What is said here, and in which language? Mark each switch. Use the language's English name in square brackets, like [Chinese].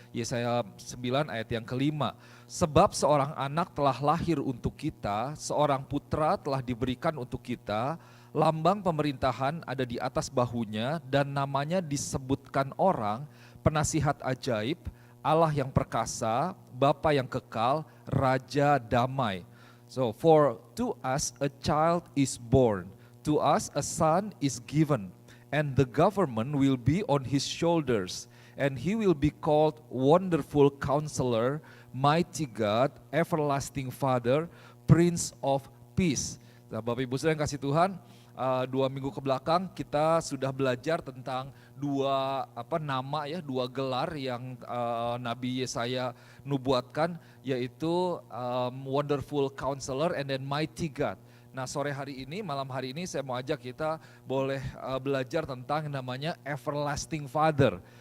[Indonesian] Yesaya 9 ayat yang ke-5. Sebab seorang anak telah lahir untuk kita, seorang putra telah diberikan untuk kita. Lambang pemerintahan ada di atas bahunya dan namanya disebutkan orang, penasihat ajaib, Allah yang perkasa, Bapa yang kekal, Raja damai. [English] So for to us a child is born, to us a son is given, and the government will be on his shoulders, and he will be called Wonderful Counselor, Mighty God, Everlasting Father, Prince of Peace. [Indonesian] Nah, Bapak Ibu Saudara yang kasih Tuhan, 2 minggu ke belakang kita sudah belajar tentang dua nama ya, dua gelar yang Nabi Yesaya nubuatkan, yaitu [English] Wonderful Counselor and then Mighty God. [Indonesian] Nah sore hari ini, malam hari ini saya mau ajak kita boleh belajar tentang yang namanya Everlasting Father.